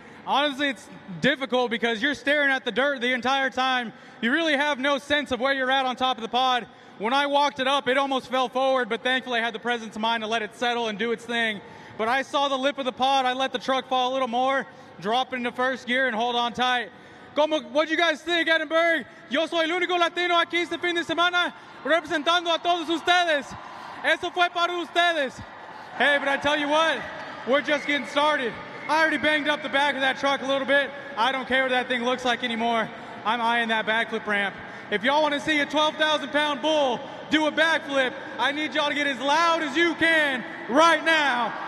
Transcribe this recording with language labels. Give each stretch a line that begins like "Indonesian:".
English: Honestly, it's difficult because you're staring at the dirt the entire time. You really have no sense of where you're at on top of the pod. When I walked it up, it almost fell forward, but thankfully I had the presence of mind to let it settle and do its thing. But I saw the lip of the pod. I let the truck fall a little more, drop it into first gear, and hold on tight. What do you guys think, Edinburg?
Spanish: Yo soy el único latino aquí este fin de semana representando a todos ustedes. Eso fue para ustedes.
English: Hey, but I tell you what, we're just getting started. I already banged up the back of that truck a little bit. I don't care what that thing looks like anymore. I'm eyeing that backflip ramp. If y'all want to see a 12,000-pound bull do a backflip, I need y'all to get as loud as you can right now.